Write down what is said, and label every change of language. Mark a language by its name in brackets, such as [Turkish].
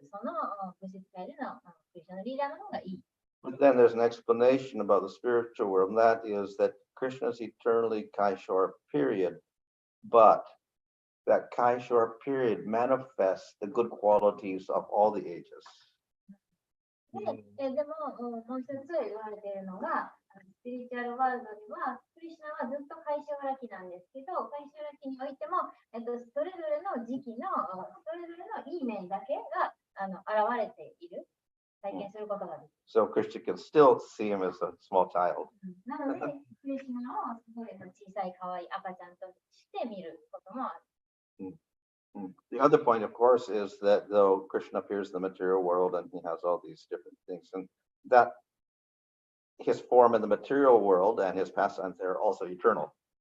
[Japanese] その物質界でのクリシュナのリーダーの方がいい。 [English] But then there's an explanation about the spiritual world, and that is that Krishna's eternally Kaishore period, but that Kaishore period manifests the good qualities of all the ages. [Japanese] でも、もう一つ言われているのが、スピリチュアルワールドには、クリシュナはずっとカイショラ期なんですけど、カイショラ期においても、それぞれの時期の、それぞれのいい面だけが現れている、体験することができる。 [English] So Krishna can still see him as a small child. [Japanese] なので、クリシュナをすごい小さい可愛い赤ちゃんとして見ることもある。 [English] The other point, of course, is that though Krishna appears in the material world and he has all these different things, and that his form in the material world and his pastimes are also eternal.